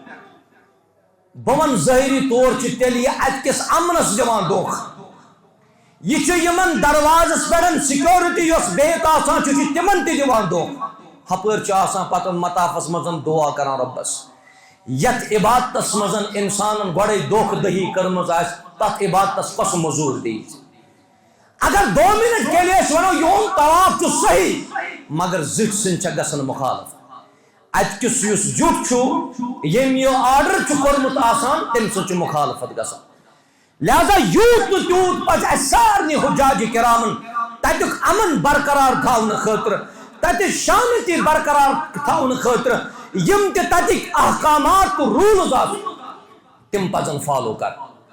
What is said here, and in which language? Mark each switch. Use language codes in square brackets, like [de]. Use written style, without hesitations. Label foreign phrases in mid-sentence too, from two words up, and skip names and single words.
[ks] بہٕ ونہٕ ظٲہری طور چھُ تیٚلہِ یہِ اتہِ کِس امنس دِوان دھوکہٕ یہ یمن دروازس پٮ۪ٹھ سیکورٹی یۄس بِہِتھ آسان چھِ تِمن تہِ دِوان دھوکہٕ ہپٲرۍ چھُ آسان پتہٕ مطافس منٛز دعا کران رۄبس یتھ عبادتس منٛز انسانن گۄڈے دھوکہٕ دہی کٔرمٕژ آسہِ تتھ عبادتس کۄس موٚزوٗر دِیہِ اگر [ur] 2 منٹ کے لیے [ks] أسۍ ونو یِہُنٛد طواف چھُ صحیح مگر زِٹھۍ سٕنٛدۍ چھےٚ گژھان مُخالفت اتہِ کِس یُس زیُٹھ چھُ ییٚمۍ یہِ آرڈر چھُ کوٚرمُت آسان تٔمۍ سۭتۍ چھُ مُخالفت گژھان لہذا یوٗت تہٕ تیوٗت پزِ اسہِ سارنٕے حُجاجِ کِرامن تتیُک امن برقرار تھاونہٕ خٲطرٕ تتِچ شانتی برقرار تھاونہٕ خٲطرٕ یِم تہِ تتِکۍ احکامات تہٕ روٗلٕز آسن تِم پزن فالو کرٕنۍ